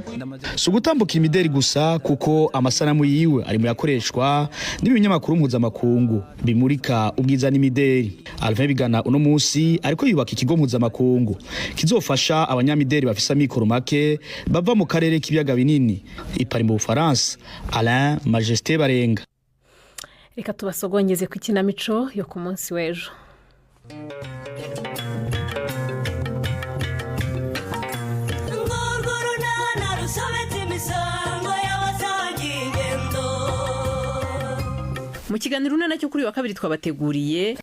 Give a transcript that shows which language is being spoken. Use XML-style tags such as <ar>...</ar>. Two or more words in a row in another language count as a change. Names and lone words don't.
<rn>So gutambukira imideli gusa kuko amasanamu yiwe ari mu yakoreshwa n'ibinyamakuru mpuzamakungu bimurika ubwiza n'imideli. Alvin Bigana uno munsi ariko yubaka ikigo mpuzamakungu kizofasha abanyamideli bafisa mikoro make bava mu karere k'ibiyaga binini i Paris mu Bufaransa. Alain Majesté Barenga. Reka tubasogongeze ku ikinamico yo ku munsi w'ejo. Mu kiganiro nacyo kuri wa kabiri twabateguriye</rn>